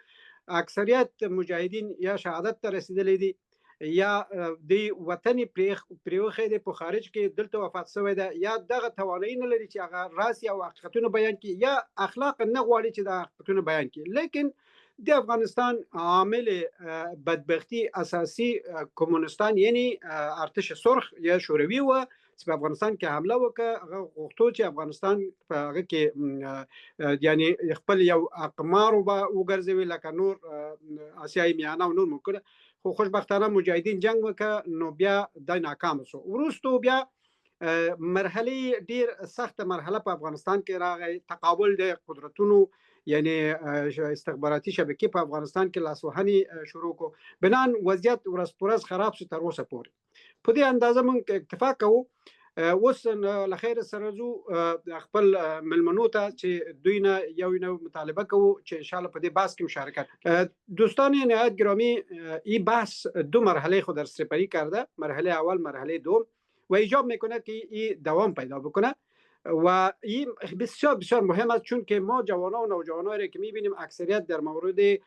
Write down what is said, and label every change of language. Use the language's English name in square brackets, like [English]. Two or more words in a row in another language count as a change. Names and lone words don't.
[Pashto] اکثریت مجاهدین یا شهادت ته رسیدلی دي یا د وطن پریوخه د په خارج کې دلته وفات شوی ده، یا دغه توانایي نه لري چې هغه راز او حقیقتونه بیان کړي، یا اخلاق نه غواړي چې د حقیقتونه بیان کړي. لیکن د افغانستان عامل بدبختی اساسی کمونستان یعنی ارتش سرخ یا شوروي و چې په افغانستان کې حمله وکړه. هغه غوښتو چې افغانستان په هغه کې یعنی خپل یو اقمار وګرځوي لکه نور آسیایي میانه او نور ملکونه، خو خوشبختانه مجاهدین جنگ وکړه، نو بیا د ناکام شو. وروسته بیا مرحله ډیر سخت مرحله په افغانستان کې راغی، تقابل د قدرتونو یعنی استخباراتی شبکه په افغانستان کې لاسوهنې شروع کو بنان وضعیت ورځ پر ورځ خراب شو تر اوسه پورې په دې اندازه موږ اکتفا کوو اوس لخیر سره زو خپل ملمنو ته چې دوی نه یو مطالبه کوو چې ان شاء الله په دې بحث کې مشارکت [Persian] دوستان نهایت گرامی این بحث دو مرحله خود در سپری کرده مرحله اول مرحله دوم و ایجاب میکنه که این دوام پیدا بکنه و این بسیار بسیار مهم است چون که ما جوانان و نوجوانان را که میبینیم اکثریت در مورد